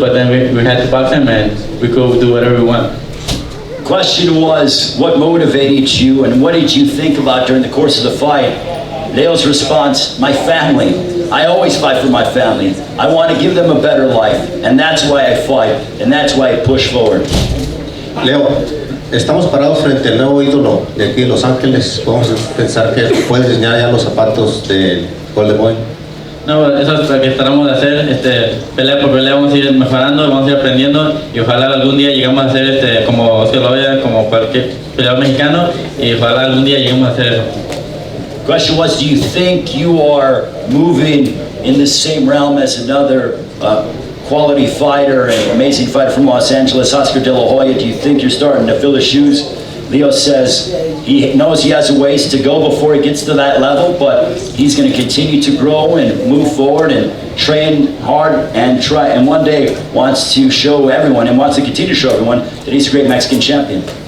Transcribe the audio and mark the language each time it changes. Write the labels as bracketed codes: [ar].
[en] But then we had to box them, and we could do whatever we want. Question was, what motivated you and what did you think about during the course of the fight? Leo's response, my family. I always fight for my family. I want to give them a better life, and that's why I fight, and that's why I push forward. [es] Leo, estamos parados frente al nuevo ídolo de aquí de Los Ángeles. Podemos pensar que puedes diseñar ya los zapatos del Golden Boy. No, eso es lo que tratamos de hacer, pelea por pelea vamos a ir mejorando, vamos a ir aprendiendo y ojalá algún día lleguemos a hacer como Oscar Loya, como cualquier peleador mexicano y ojalá algún día lleguemos a hacer eso. [en] Question was, do you think you are moving in the same realm as another quality fighter and amazing fighter from Los Angeles, Oscar De La Hoya? Do you think you're starting to fill the shoes? Leo says he knows he has a ways to go before he gets to that level, but he's going to continue to grow and move forward and train hard and try, and one day wants to show everyone and wants to continue to show everyone that he's a great Mexican champion.